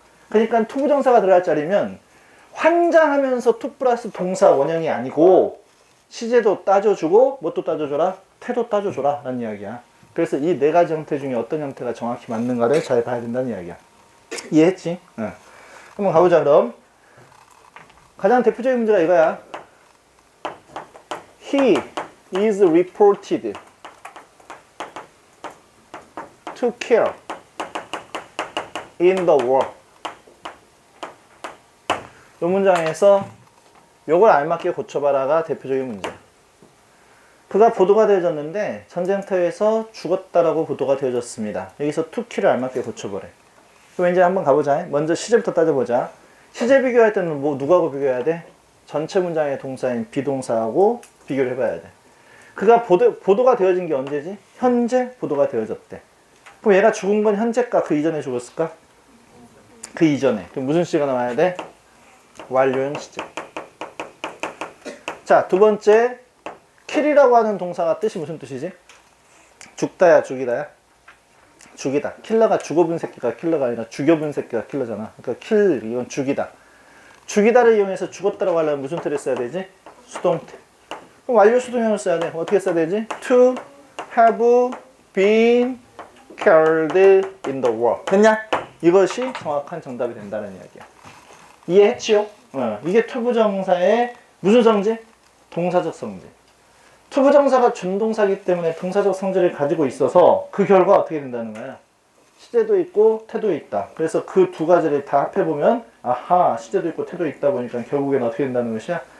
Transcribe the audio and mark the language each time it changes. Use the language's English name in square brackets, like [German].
[Korean] 그러니까 투부정사가 들어갈 자리면 환장하면서 to 플러스 동사 원형이 아니고 시제도 따져주고 뭣도 따져줘라? 태도 따져줘라 라는 이야기야. 그래서 이 네 가지 형태 중에 어떤 형태가 정확히 맞는가를 잘 봐야 된다는 이야기야. 이해했지? 응. 한번 가보자. 그럼 가장 대표적인 문제가 이거야. [English] He is reported to kill in the war. [Korean] 이 문장에서 요걸 알맞게 고쳐봐라가 대표적인 문제. 그가 보도가 되어졌는데 전쟁터에서 죽었다라고 보도가 되어졌습니다. 여기서 to kill을 알맞게 고쳐보래. 그럼 이제 한번 가보자. 먼저 시제부터 따져보자. 시제 비교할 때는 뭐 누구하고 비교해야 돼? 전체 문장의 동사인 비동사하고 비교를 해봐야 돼. 그가 보도가 되어진 게 언제지? 현재 보도가 되어졌대. 그럼 얘가 죽은 건 현재일까? 그 이전에 죽었을까? 그 이전에. 그럼 무슨 시제가 나와야 돼? 완료형 시제. 자, 두 번째, kill이라고 하는 동사가 뜻이 무슨 뜻이지? 죽다야, 죽이다야? 죽이다. 킬러가 죽어본 새끼가 킬러가 아니라 죽여본 새끼가 킬러잖아. 그러니까 kill, 이건 죽이다. 죽이다를 이용해서 죽었다라고 하려면 무슨 태를 써야 되지? 수동태. 그럼 완료 수동형을 써야 돼. 어떻게 써야 되지? [English] To have been killed in the war. [Korean] 됐냐? 이것이 정확한 정답이 된다는 이야기야. 이해했지요? 이게 투부정사의 무슨 성질? 동사적 성질. 투부정사가 준동사이기 때문에 동사적 성질을 가지고 있어서 그 결과 어떻게 된다는 거야? 시제도 있고 태도 있다. 그래서 그 두 가지를 다 합해보면 아하, 시제도 있고 태도 있다 보니까 결국엔 어떻게 된다는 것이야?